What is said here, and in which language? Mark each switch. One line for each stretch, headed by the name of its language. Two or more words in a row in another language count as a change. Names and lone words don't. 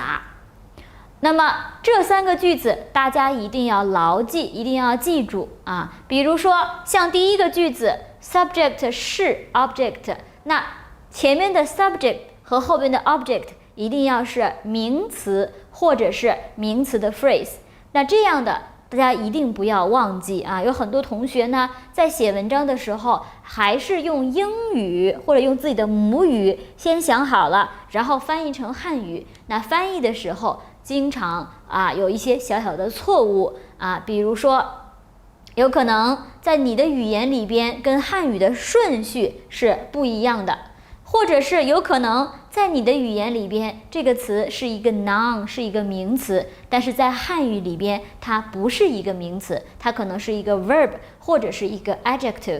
Chinese: 那麼這3個句子大家一定要牢記，一定要記住啊。比如說像第一個句子 subject 是 object， 那前面的 subject 和後面的 object 一定要是名詞或者是名詞的 phrase。那這樣的大家一定不要忘記啊！有很多同學呢，在寫文章的時候，還是用英語或者用自己的母語先想好了，然後翻譯成漢語。那翻譯的時候，經常有一些小小的錯誤啊，比如說，有可能在你的語言裡邊跟漢語的順序是不一樣的，或者是有可能在你的語言裡邊，這個詞是一個 noun， 是一個名詞，但是在漢語裡邊它不是一個名詞，它可能是一個 verb 或者是一個 adjective。